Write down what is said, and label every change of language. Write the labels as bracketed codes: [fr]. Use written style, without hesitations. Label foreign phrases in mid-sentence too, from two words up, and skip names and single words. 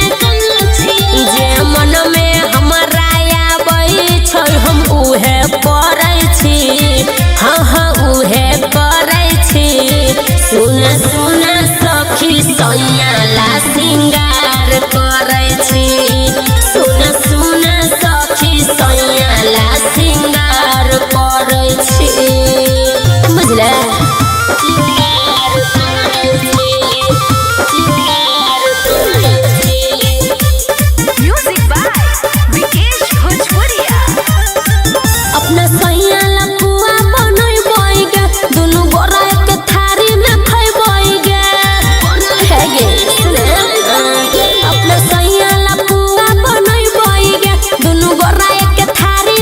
[anp] जे मन में हमरा आबै छै हम उहे करै छी हाँ हाँ उहे करै छी सुन सुन सखी सैयाला सिंगार करै छी सुन सुन सखी सैयाला सिंगार करै छी बुझले [en] music by विकेश भोजपुरिया। [anp] अपना सैयाला पुआ बनैबै गे दुनु गोरा के थारी में खैबै गे हे गे अपना सैयाला पुआ बनैबै गे दुनु गोरा के थारी